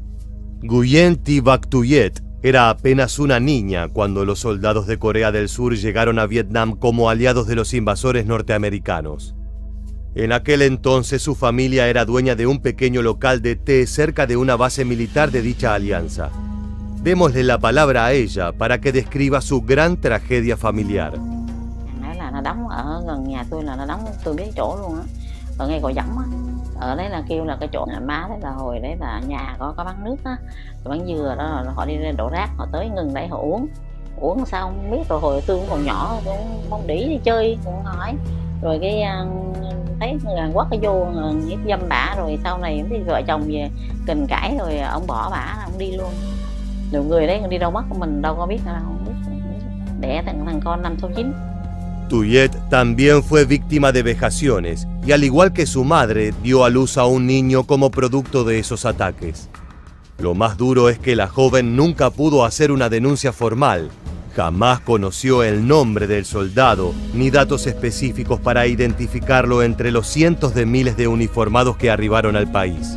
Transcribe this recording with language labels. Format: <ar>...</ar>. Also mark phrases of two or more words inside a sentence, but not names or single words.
<es>Nguyen Thi Bac Tuyet era apenas una niña cuando los soldados de Corea del Sur llegaron a Vietnam como aliados de los invasores norteamericanos. En aquel entonces su familia era dueña de un pequeño local de té cerca de una base militar de dicha alianza. Démosle la palabra a ella para que describa su gran tragedia familiar.</es> <vi>Nó đóng ở gần nhà tôi là nó đóng tôi biết chỗ luôn á, ở ngay Gò Vấp á. Ở đấy là kêu là cái chỗ nhà má đấy là hồi đấy là nhà có bán nước á, bán dừa đó là họ đi lên đổ rác, họ tới ngừng đấy họ uống sao không biết. Rồi hồi tôi cũng còn nhỏ tôi cũng không để đi chơi cũng hỏi, rồi cái thấy người Hàn Quốc cái vô hiếp dâm bả, rồi sau này thì vợ chồng về kình cãi rồi ông bỏ bả, ông đi luôn. Rồi người đấy đi đâu mất mình đâu có biết đâu, không biết. Đẻ thằng con năm số 9.</vi> <es>Tuyet también fue víctima de vejaciones y al igual que su madre dio a luz a un niño como producto de esos ataques. Lo más duro es que la joven nunca pudo hacer una denuncia formal, jamás conoció el nombre del soldado ni datos específicos para identificarlo entre los cientos de miles de uniformados que arribaron al país.</es>